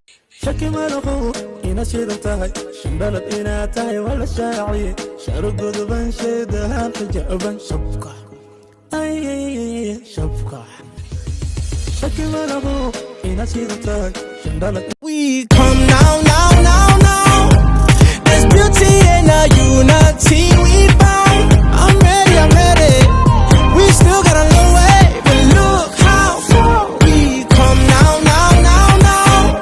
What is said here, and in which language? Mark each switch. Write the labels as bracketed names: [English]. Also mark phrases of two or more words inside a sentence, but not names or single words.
[Somali] Shaki ma laho inaad shidan tahay, shan dhalad inaad tahay waa la shaaciyey. Sharo godoban, sheedahan xijaaban, shabka. Ay, ay, ay, ay, shabka. Shaki ma laho inaad shidan tahay, shan dhalad [English] We come now, now, now, now. There's beauty in our unity we found. I'm ready, I'm ready. We still got a long way, but look how far we come now, now, now, now.